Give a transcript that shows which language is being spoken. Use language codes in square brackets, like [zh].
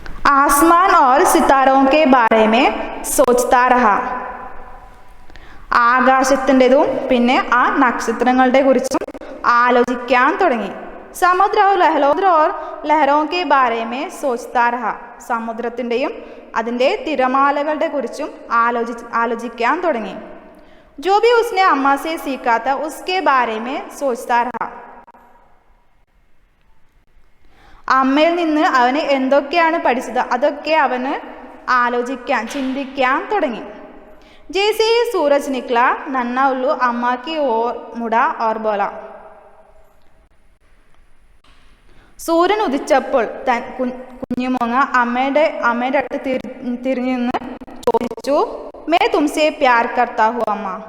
[hi] आसमान और सितारों के बारे में सोचता रहा, [ml] ആകാശത്തിൻ്റെതും പിന്നെ ആ നക്ഷത്രങ്ങളുടെ കുറിച്ചും ആലോചിക്കാൻ തുടങ്ങി. [hi] സമുദ്ര ഓർ ലഹരോं के बारे में सोचता रहा, [ml] സമുദ്രത്തിൻ്റെയും അതിൻ്റെ തിരമാലകളുടെ കുറിച്ചും ആലോചിക്കാൻ തുടങ്ങി. [hi] जो भी उसने अम्मा से सीखा था उसके बारे में सोचता रहा, [ml] അമ്മയിൽ നിന്ന് അവന് എന്തൊക്കെയാണ് പഠിച്ചത് അതൊക്കെ അവന് ആലോചിക്കാൻ ചിന്തിക്കാൻ തുടങ്ങി. [hi] जैसे ही सूरज निकला नन्हा उल्लू अम्मा की ओर मुड़ा और बोला [ml] സൂര്യൻ ഉദിച്ചപ്പോൾ കുഞ്ഞുമൂങ്ങ അമ്മയുടെ അടുത്ത് തിരിഞ്ഞു നിന്ന് ചോദിച്ചു [hi] മേ തുംസെ പ്യാർ കർത്താ ഹൂ അമ്മ.